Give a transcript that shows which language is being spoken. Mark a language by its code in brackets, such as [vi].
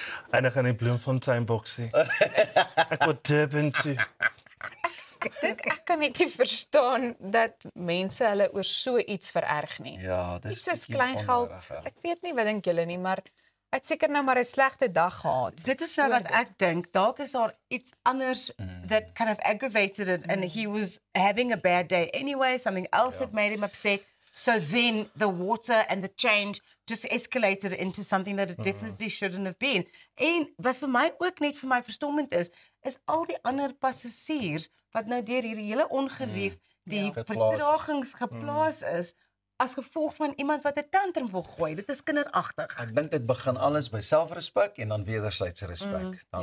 [af] En ek gaan in Bloemfontein boksie. Ek wil Durban toe. Ek dink ek kan net nie verstaan dat mense hulle oor so iets vererg nie. Ja, dis Iets soos bietjie kleingeld. onnodig, Ek weet nie wat dink julle nie, maar hy het seker nou maar 'n slegte dag gehad. Dit is nou wat ek dink. Dalk is daar iets anders [en] that kind of aggravated it and he was having a bad day anyway, something else had made him upset. So then the water and the change just escalated into something that it definitely shouldn't have been. [af] En wat vir my ook net vir my verstommend is al die ander passasiers wat nou deur hierdie hele ongerief die vertragings geplaas is as gevolg van iemand wat 'n tantrum wil gooi. Dit is kinderagtig. Ek dink dit begin alles by selfrespek en dan wederwysige respek. Dan